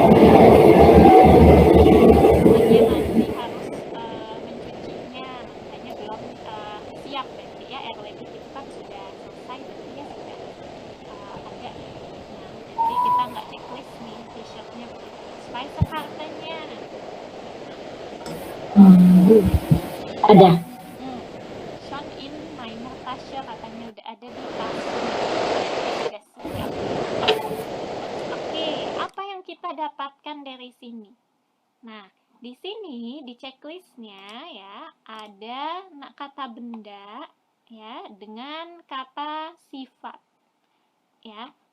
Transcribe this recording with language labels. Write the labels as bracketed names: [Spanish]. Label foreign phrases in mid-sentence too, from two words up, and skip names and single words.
[Indonesian] Dia masih harus mencucinya, makanya belum siap berarti ya. Erledigt itu kan sudah selesai, berarti ya sudah ada. Nah, jadi kita nggak checklist nih t-shirtnya begitu. Speisekarte-nya Ada. [German] Schon in meiner Tasche, [Indonesian] katanya udah ada di tas. Sudah siap. Oke, apa yang kita dapatkan dari sini? Nah, di sini di checklistnya ya ada kata benda ya dengan kata sifat ya.